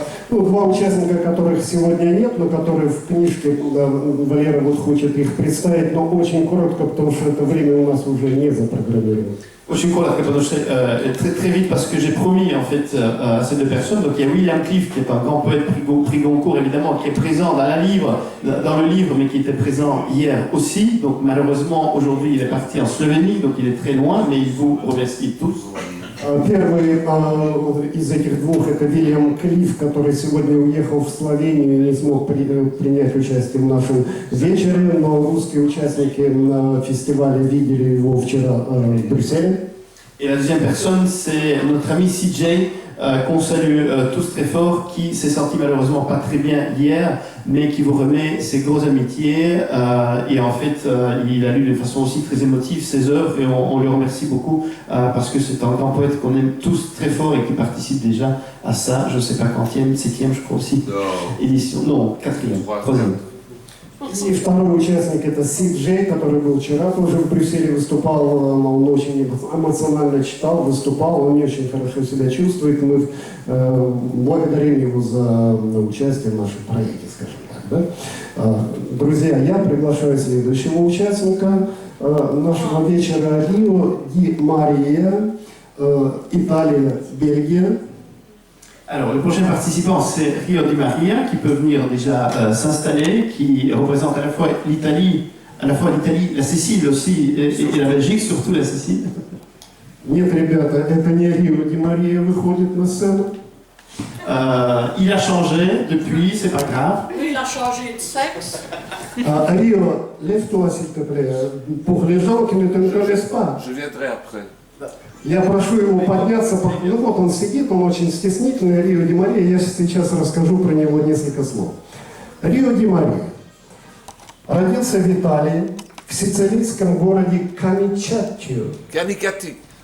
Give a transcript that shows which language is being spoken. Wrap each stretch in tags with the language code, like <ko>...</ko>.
<ru>Два участника, которых сегодня нет, но которые в книжке, Валера вот хочет их представить, но очень коротко, потому что это время у нас уже не запрограммировано. Очень коротко, потому что</ru> <fr>très vite, parce que j'ai promis en fait à ces deux personnes. Donc il y a William Cliff, qui est un grand poète prix Goncourt évidemment, qui est présent dans le livre, mais qui était présent hier aussi. Donc malheureusement aujourd'hui il est parti en Slovénie, donc il est très loin, mais il vous remercie tous.</fr> <ru>Первый из этих двух это Вильям Клифф, который сегодня уехал в Словению и не смог принять участие в нашем вечере, но русские участники на фестивале видели его вчера в Брюсселе.</ru> <fr>Et la deuxième personne, c'est notre ami CJ, qu'on salue tous très fort, qui s'est senti malheureusement pas très bien hier, mais qui vous remet ses grosses amitiés. Et en fait, il a lu de façon aussi très émotive ses œuvres, et on le remercie beaucoup, parce que c'est un grand poète qu'on aime tous très fort et qui participe déjà à ça, je ne sais pas quantième, septième, je crois aussi, édition, non, quatrième, troisième.</fr> <ru>И второй участник это Си Джей, который был вчера тоже в Брюсселе, выступал, он очень эмоционально читал, выступал, он не очень хорошо себя чувствует, мы благодарим его за участие в нашем проекте, скажем так. Да? Друзья, я приглашаю следующего участника нашего вечера, Рио Ди Мария, Италия, Бельгия.</ru> <fr>Alors, le prochain participant, c'est Rio Di Maria, qui peut venir déjà s'installer, qui représente à la fois l'Italie, la Sicile aussi, et la Belgique, surtout la Sicile.</fr> <ru>Нет, ребята, это не Рио Ди Мария выходит на сцену.</ru> <fr>Il a changé depuis, c'est pas grave. Lui, il a changé de sexe. Рио, lève-toi s'il te plaît, pour les gens qui ne te connaissent pas. Je viendrai après.</fr> <ru>Я прошу его подняться, ну вот он сидит, он очень стеснительный, Рио Ди Мария, я сейчас расскажу про него несколько слов. Рио Ди Мария родился в Италии, в сицилийском городе Каничатчио.</ru> <it>Canicati.</it>